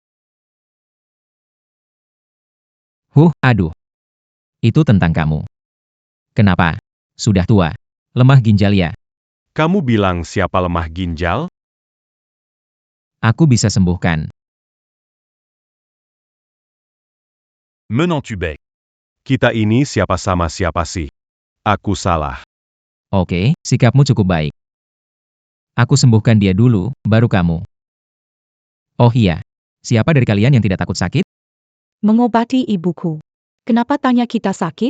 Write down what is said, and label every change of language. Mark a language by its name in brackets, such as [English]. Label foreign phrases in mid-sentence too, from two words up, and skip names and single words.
[Indonesian] Aduh. Itu tentang kamu. Kenapa? Sudah tua. Lemah ginjal ya? Kamu bilang siapa lemah ginjal? Aku bisa sembuhkan. Menant tu bec. Kita ini siapa sama siapa sih? Aku salah. Oke, sikapmu cukup baik. Aku sembuhkan dia dulu, baru kamu. Oh iya, siapa dari kalian yang tidak takut sakit? Mengobati ibuku. Kenapa tanya kita sakit?